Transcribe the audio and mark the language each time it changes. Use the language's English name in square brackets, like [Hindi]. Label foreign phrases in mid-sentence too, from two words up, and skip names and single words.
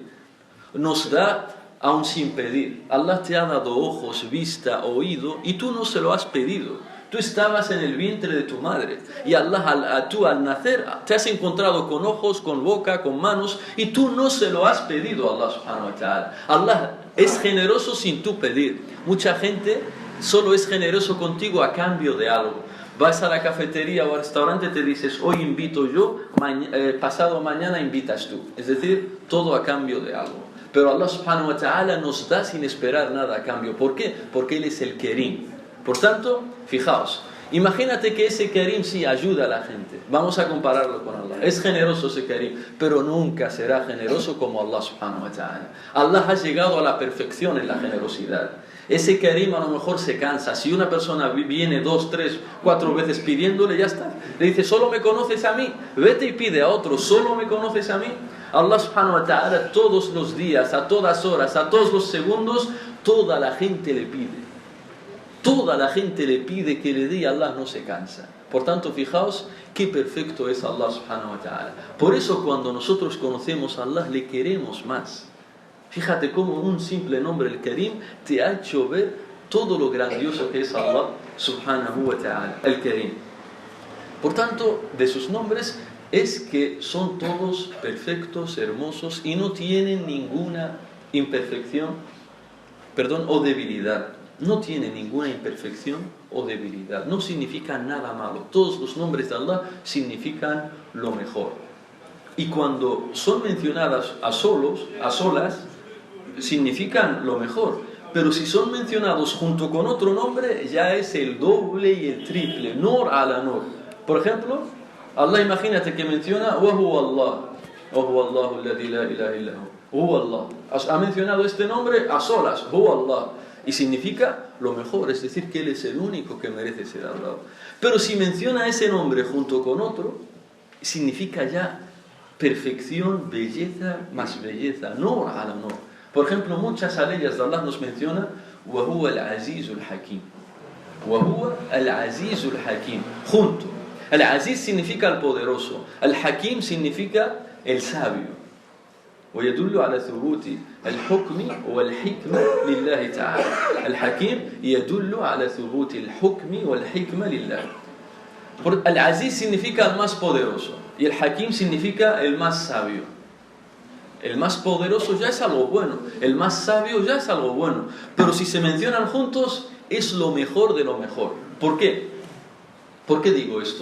[Spanish] Nos da aún sin pedir. Allah te ha dado ojos, vista, oído, y tú no se lo has pedido. Tú estabas en el vientre de tu madre y Allah, tú al nacer te has encontrado con ojos, con boca, con manos, y tú no se lo has pedido a Allah [Arabic] سبحانه وتعالى. [Spanish] Allah es generoso sin tú pedir. Mucha gente solo es generoso contigo a cambio de algo. Vas a la cafetería o al restaurante, te dices, hoy invito yo, pasado mañana invitas tú. Es decir, todo a cambio de algo. Pero Allah [Arabic] سبحانه وتعالى [Spanish] nos da sin esperar nada a cambio. ¿Por qué? Porque Él es el Karim. Por tanto, fijaos, imagínate que ese Karim sí ayuda a la gente. Vamos a compararlo con Allah. Es generoso ese Karim, pero nunca será generoso como Allah [Arabic] سبحانه وتعالى. [Spanish] Allah ha llegado a la perfección en la generosidad. Ese Karim a lo mejor se cansa. Si una persona viene 2, 3, 4 veces pidiéndole, ya está. Le dice, solo me conoces a mí. Vete y pide a otro, solo me conoces a mí. Allah [Arabic] سبحانه وتعالى [Spanish] todos los días, a todas horas, a todos los segundos, toda la gente le pide. Toda la gente le pide que le dé y Allah no se cansa. Por tanto, fijaos qué perfecto es Allah [Arabic] سبحانه وتعالى. [Spanish] Por eso cuando nosotros conocemos a Allah, le queremos más. Fíjate cómo un simple nombre, el Karim, te ha hecho ver todo lo grandioso que es Allah [Arabic] سبحانه وتعالى, [Spanish] el Karim. Por tanto, de sus nombres es que son todos perfectos, hermosos y no tienen ninguna imperfección, o debilidad. No tiene ninguna imperfección o debilidad. No significa nada malo. Todos los nombres de Allah significan lo mejor. Y cuando son mencionadas a solas, significan lo mejor. Pero si son mencionados junto con otro nombre, ya es el doble y el triple. [Arabic] نور على نور. [Spanish] Por ejemplo, Allah, imagínate que menciona [Arabic] وهو الله. وهو الله الذي لا إله إلا هو. هو الله. [Spanish] Ha mencionado este nombre a solas. [Arabic] هو الله. [Spanish] Y significa lo mejor, es decir, que Él es el único que merece ser adorado. Pero si menciona ese nombre junto con otro, significa ya perfección, belleza, más belleza, [Arabic] نور على نور. [Spanish] Por ejemplo, muchas aleyas de Allah nos menciona [Arabic] وَهُوَ الْعَزِيزُ الْحَكِيمُ. وَهُوَ الْعَزِيزُ الْحَكِيمُ. [Spanish] Junto. El-Aziz significa el poderoso. El-Hakim significa el sabio. [Arabic] ويدل على ثبوت الحكم والحكمة لله تعالى. الحكيم يدل على ثبوت الحكم والحكمة لله. [Spanish] El-Aziz significa el más poderoso y el Hakim significa el más sabio. El más poderoso ya es algo bueno, el más sabio ya es algo bueno, pero si se mencionan juntos es lo mejor de lo mejor. ¿Por qué? ¿Por qué digo esto?